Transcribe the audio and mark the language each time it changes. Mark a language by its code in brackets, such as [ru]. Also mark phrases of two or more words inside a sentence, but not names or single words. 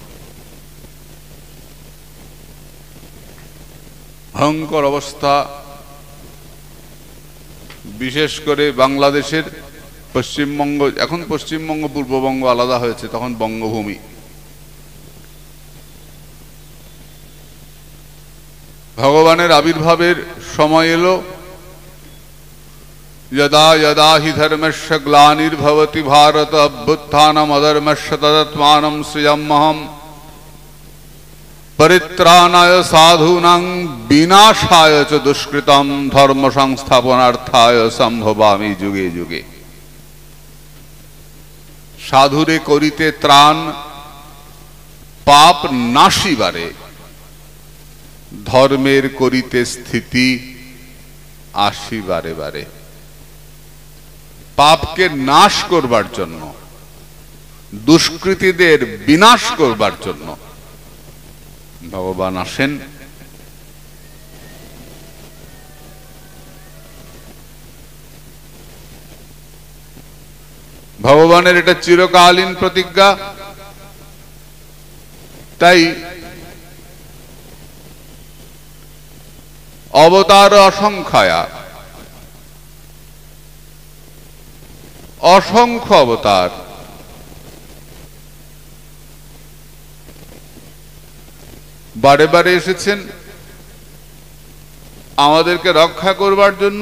[bn] ভয়ঙ্কর অবস্থা, বিশেষ করে বাংলাদেশের পশ্চিমবঙ্গ, এখন পশ্চিমবঙ্গ পূর্ববঙ্গ আলাদা হয়েছে, তখন বঙ্গভূমি। ভগবানের আবির্ভাবের সময় এলো। [sa] यदा यदा हि धर्मस्य ग्लानिर्भवति भारत अभ्युत्थानम् अधर्मस्य तदात्मानं सृजाम्यहम् परित्राणाय साधूनां विनाशाय च दुष्कृतं धर्म संस्थापनार्थाय संभवामि जुगे जुगे। [bn] সাধুরে করিতে ত্রাণ পাপ নাশিবারে, ধর্মের করিতে স্থিতি আসিবারে বারে। পাপকে নাশ করবার জন্য, দুষ্কৃতীদের বিনাশ করবার জন্য, दुष्कृतीदेर विनाश करबार जन्य ভগবান আসেন, ভগবানের এটা চিরকালীন প্রতিজ্ঞা। তাই অবতার অসংখ্যা, অসংখ্য অবতার, বারে বারে এসেছেন আমাদেরকে রক্ষা করবার জন্য।